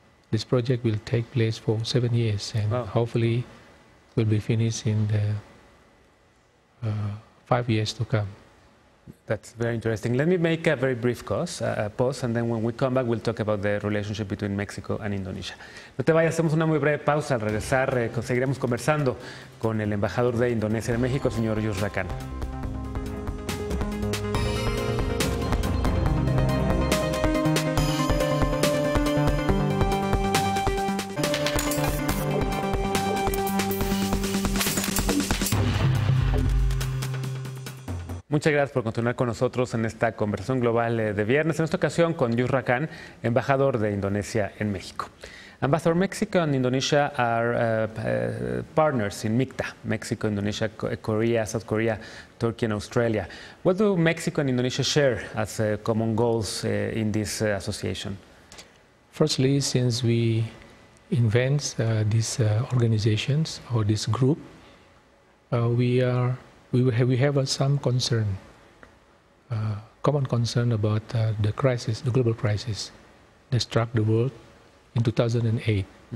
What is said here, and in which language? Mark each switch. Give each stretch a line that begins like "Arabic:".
English: This project will take place for 7 years and hopefully will be finished in the 5 years to come. That's very interesting. Let me make a very brief pause, and then when we come back, we'll talk about the relationship between Mexico and Indonesia.
Spanish: No te vayas, hacemos una muy breve pausa. Al regresar, seguiremos conversando con el embajador de Indonesia en México, el señor Yusra Khan. Muchas gracias por continuar con nosotros en esta conversación global de viernes, en esta ocasión con Yusra Khan, embajador de Indonesia en México.
English: Ambassador, Mexico and Indonesia are partners in MICTA, Mexico, Indonesia, Korea, South Korea, Turkey and Australia. What do Mexico and Indonesia share as common goals in this association? Firstly, since we invent these organizations or this group, we have some concern, common concern about the crisis, the global crisis that struck the world in 2008.